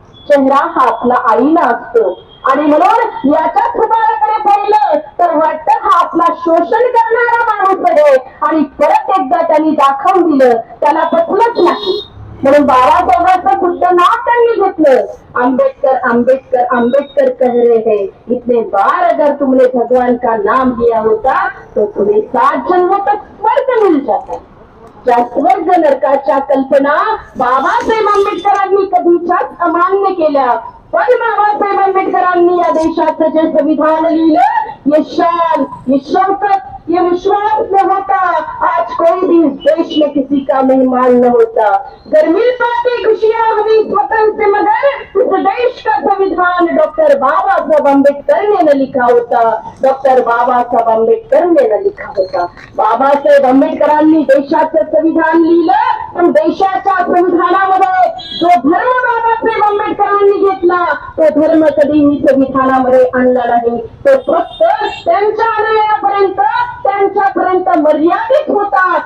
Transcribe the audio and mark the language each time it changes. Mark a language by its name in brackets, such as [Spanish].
[Marathi] चेहरा हा आपला आईला असतो आणि म्हणून याच्या सुधाराकडे पाहिलं तर वाटतं हा आपला शोषण करणारा माणूस आहे. आणि परत एकदा त्यांनी दाखवून दिलं, त्याला पटलंच नाही. म्हणून बाबासाहेबांचं सुद्धा नाव त्यांनी घेतलं. [Hindi] आंबेडकर आंबेडकर आंबेडकर कह रहे हैं, इतने बार अगर तुमने भगवान का नाम लिया होता तो तुम्हें 7 जन्मों तक स्वर्ग मिल जाता. [Marathi] त्या स्वर्ग नरकाच्या कल्पना बाबासाहेब आंबेडकरांनी कधीच्याच अमान्य केल्या. पण बाबासाहेब आंबेडकरांनी या देशाचं जे संविधान लिहिलं, [Hindi] ये शान, ये शौकत, ये विश्वास न होता आज कोई भी इस देश में किसी का मेहमान न होता. घर मिल पाती खुशियां हमें स्वतंत्र से, मगर इस देश का संविधान डॉक्टर बाबा साहब आंबेडकर ने न लिखा होता. डॉक्टर बाबा साहब आंबेडकर ने न लिखा होता. [Marathi] बाबासाहेब आंबेडकरांनी देशाचं संविधान लिहिलं, पण देशाच्या संविधानामध्ये जो धर्म बाबासाहेब आंबेडकरांनी घेतला तो धर्म कधीही संविधानामध्ये आणला नाही. तो फक्त त्यांच्या आण्यापर्यंत, त्यांच्यापर्यंत मर्यादित होता.